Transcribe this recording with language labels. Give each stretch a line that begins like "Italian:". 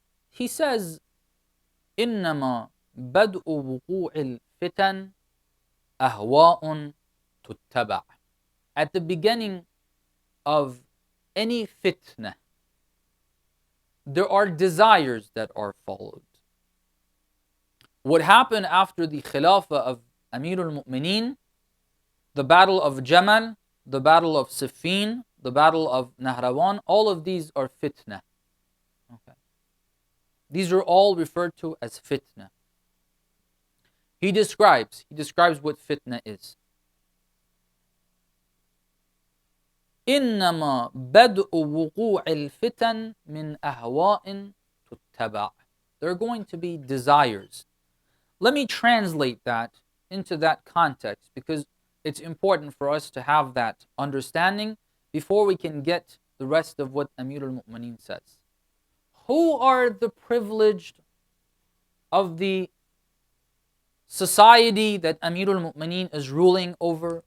English: He says,
Arabic: إنما بدء وقوع الفتن أهواء تتبع.
English: At the beginning of any fitna, there are desires that are followed. What happened after the Khilafah of Amir al-Mu'mineen, the battle of Jamal, the battle of Siffin, the battle of Nahrawan, all of these are fitna. Okay. These are all referred to as fitna. He describes what fitna is.
Arabic: إنما بدء وقوع الفتن من أهواء تتبع.
English: There are going to be desires. Let me translate that into that context, because it's important for us to have that understanding before we can get the rest of what Amir al-Mu'mineen says. Who are the privileged of the society that Amir al-Mu'mineen is ruling over?